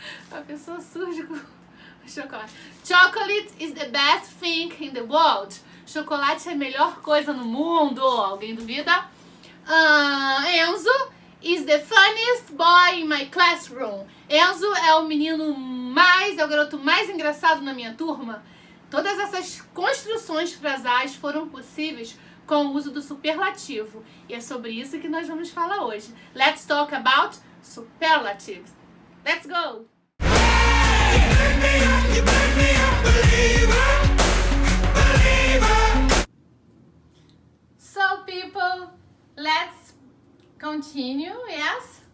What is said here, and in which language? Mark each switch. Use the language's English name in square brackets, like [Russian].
[Portuguese] A pessoa surge com chocolate. [English] Chocolate is the best thing in the world. [Portuguese] Chocolate é a melhor coisa no mundo. Alguém duvida? [English] Enzo is the funniest boy in my classroom. [Portuguese] Enzo é o é o garoto mais engraçado na minha turma. Todas essas construções frasais foram possíveis com o uso do superlativo. E é sobre isso que nós vamos falar hoje. [English] Let's talk about superlatives. Let's go! So people, let's continue, yes?